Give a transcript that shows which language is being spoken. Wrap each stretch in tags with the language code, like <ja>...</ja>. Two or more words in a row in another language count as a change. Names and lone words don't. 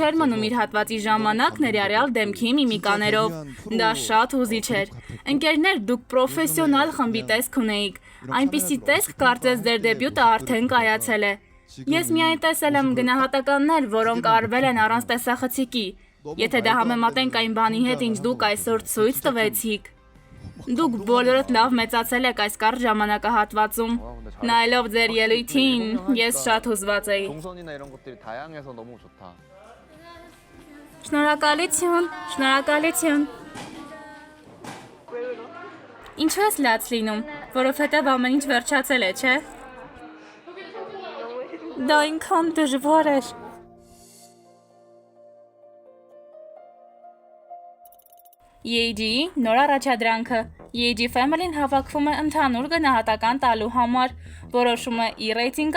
<hy>չէր մնում իր հատվածի ժամանակ ներառյալ դեմքի միմիկաներով։ Դա շատ հուզիչ էր։ Ընկերներ, դուք պրոֆեսիոնալ խմբի տեսք ունեիք։ Այնպիսի տեսք, կարծես ձեր դեբյուտը արդեն կայացել է։ Ես միայն տեսել եմ գնահատականներ, որոնք արվել են առանց տեսախցիկի։ Եթե դա համեմատենք այն բանի հետ, ինչ դուք այսօր ցույց տվեցիք։ Դուք բոլորդ լավ մեծացել եք այս կարճ ժամանակահատվածում։ Նայելով ձեր ելույթին, ես շատ հուզված էի։</hy> <ko>동선이나 이런 것들이 다양해서 너무 좋다.</ko> <hy>Շնորհակալություն, շնորհակալություն։ Ինչու ես լաց լինում, որովհետև ամեն ինչ վերջացել է, չէ՞։ Դա ինքան դժվար էր։ EAG-ի նոր առաջադրանքը։ EAG Family-ն հավաքվում է ընդհանուր գնահատական տալու համար, որոշում է E-rating-ը</hy>